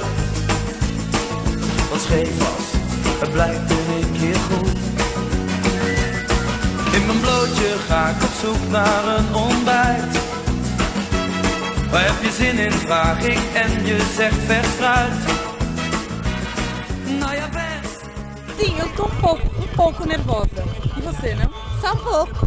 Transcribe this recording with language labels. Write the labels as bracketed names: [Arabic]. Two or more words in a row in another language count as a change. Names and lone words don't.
[Dutch] Wat scheef was, het blijkt een keer goed. In mijn blootje ga ik op zoek naar een ontbijt. Waar heb je zin in, vraag ik en je zegt vers fruit. Nou ja, vers. [Portuguese] Sim, eu tô um pouco nervosa. E você, não? Só um pouco.